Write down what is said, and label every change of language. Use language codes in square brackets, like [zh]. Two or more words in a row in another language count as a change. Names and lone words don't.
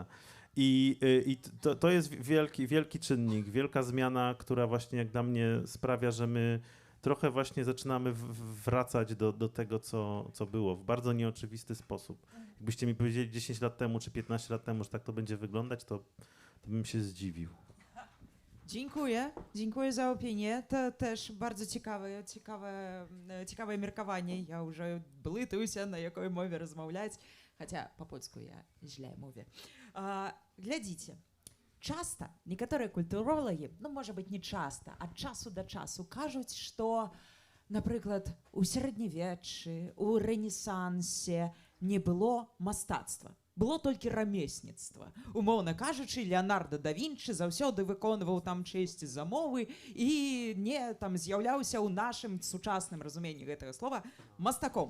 [pl] I to jest wielki czynnik, wielka zmiana, która właśnie jak dla mnie sprawia, że my trochę właśnie zaczynamy wracać do tego, co było w bardzo nieoczywisty sposób. Jakbyście mi powiedzieli 10 lat temu czy 15 lat temu, że tak to będzie wyglądać, to bym się zdziwił. Dziękuję za opinię. To też bardzo ciekawe меркаванне. [be] Я уже блытаюся, на якой мове размаўляць, [ru] хотя по-польску я [pl] źle mówię. [be] Глядзіце, часта некаторыя культуролагі, ну, можа быць, не часта, ад часу да часу кажуць, што, напрыклад, у сярэднявеччы, у рэнесансе не было мастацтва. Было толькі рамесніцтва. Умоўна кажучы, Леонардо да Вінчы заўсёды выконваў там чысці замовы і не там з'яўляўся ў нашым сучасным разуменні гэтага слова мастаком.